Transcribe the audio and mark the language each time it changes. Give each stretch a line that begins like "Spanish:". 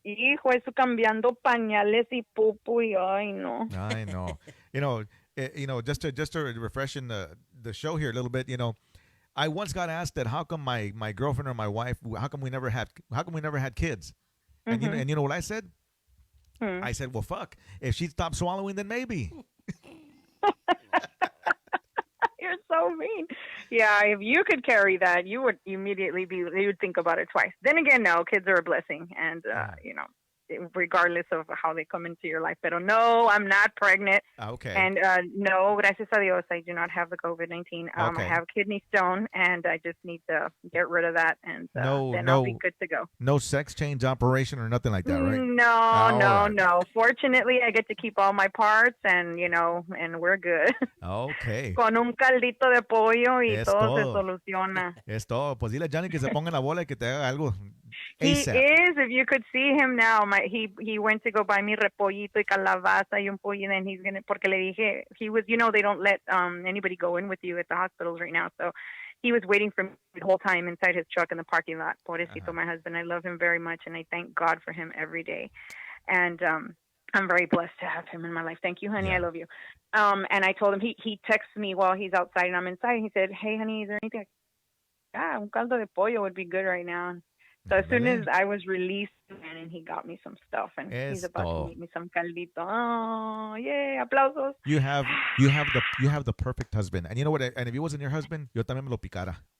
Spanish: Hijo, eso cambiando pañales y pupu y ay, no.
English: I know. Just to refresh in the show here a little bit, I once got asked that how come my girlfriend or my wife, how come we never had kids? And you know what I said? I said, well, fuck. If she stopped swallowing, then maybe. You're so mean. Yeah, if you could carry that, you would immediately you would think about it twice. Then again, no, kids are a blessing. And, regardless of how they come into your life.
Spanish: Pero no,
English: I'm not pregnant. Okay. And no,
Spanish: gracias a Dios,
English: I do not have the COVID-19. Okay. I have kidney stone, and I just need to get rid of that, and then I'll be good to go. No sex change operation or nothing like that, right? No. Fortunately, I get to keep all my parts, and and we're good. Okay.
Spanish: Con un caldito de pollo y Es todo se todo. soluciona. Es todo. Pues dile a Johnny que se ponga en la bola y que te haga algo.
English: He ASAP. is. If you could see him now, he went to go buy me
Spanish: repollito y calabaza y un pollo,
English: and he's gonna
Spanish: porque le dije
English: he was they don't let anybody go in with you at the hospitals right now, so he was waiting for me the whole time inside his truck in the parking lot.
Spanish: Pobrecito,
English: my husband. I love him very much, and I thank God for him every day, and I'm very blessed to have him in my life. Thank you, honey. Yeah. I love you. And I told him he texts me while he's outside and I'm inside. He said, "Hey, honey, is there anything?"
Spanish: Un caldo de pollo
English: would be good right now. So as soon as I was released, and he got me some stuff, and he's about to make me some caldito. Oh, yay!
Spanish: Aplausos.
English: You have the perfect husband, and you know what? And if he wasn't your husband,
Spanish: yo también me lo picara.